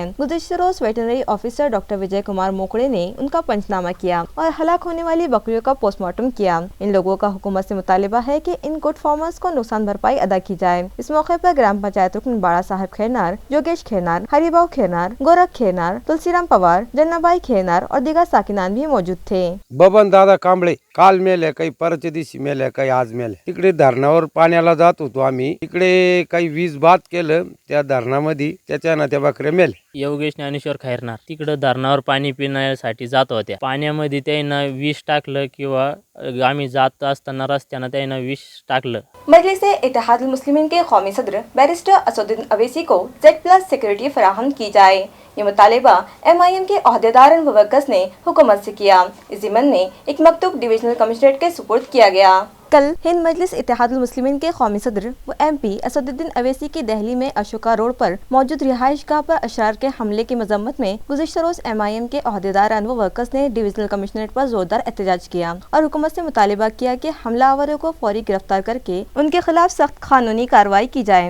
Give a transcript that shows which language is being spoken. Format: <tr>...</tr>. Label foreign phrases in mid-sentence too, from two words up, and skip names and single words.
<ur>گزشتہ روز</ur> <en>veterinary officer</en> <ur>ڈاکٹر وجے کمار موکڑے نے ان کا پنچنامہ کیا اور ہلاک ہونے والی بکریوں کا</ur> <en>post mortem</en> <ur>کیا۔ ان لوگوں کا حکومت سے مطالبہ ہے کہ ان</ur> <en>goat farmers</en> <ur>کو نقصان بھرپائی ادا کی جائے۔ اس موقع پر گرام پنچایت رکن باڑا صاحب خیرنار، یوگیش خیرنار، ہری بھاؤ خیرنار، گورکھ خیرنار، تلسی رام پوار، جنا بائی خیرنار اور دیگر ساکنان بھی موجود تھے۔</ur> <mr>बबन दादा कांबळे काल मेले काही परच्या दिवशी मेले काही आज मेले तिकडे धरणावर पाण्याला जात होतो आम्ही तिकडे काही वीज बाद केलं त्या धरणामध्ये त्याच्यानं त्या बकऱ्या मेले। योगेश ज्ञानेश्वर खैरनार तिकडं धरणावर पाणी पिण्यासाठी जात होत्या, पाण्यामध्ये त्यानं विष टाकलं किंवा आम्ही जात असताना रस्त्यानं त्यानं विष टाकलं।</mr> <ur>مجلس اتحاد المسلمین کے قومی صدر بیرسٹر اسدالدین اویسی کو Z+ سیکورٹی فراہم کی جائے، یہ مطالبہ MIM کے عہدیداران و ورکرز نے حکومت سے کیا۔ اس ضمن میں ایک مکتوب</ur> <en>divisional commissionerate</en> <ur>کے سپرد کیا گیا۔ کل ہند مجلس اتحاد المسلمین کے قومی صدر و MP اسدالدین اویسی کی دہلی میں اشوکا روڈ پر موجود رہائش گاہ پر اشرار کے حملے کی مذمت میں گزشتہ روز MIM کے عہدیداران و ورکرز نے</ur> <en>divisional commissionerate</en> <ur>پر زوردار احتجاج کیا اور حکومت سے مطالبہ کیا کہ حملہ آوروں کو فوری گرفتار کر کے ان کے خلاف سخت قانونی کارروائی کی جائے۔</ur>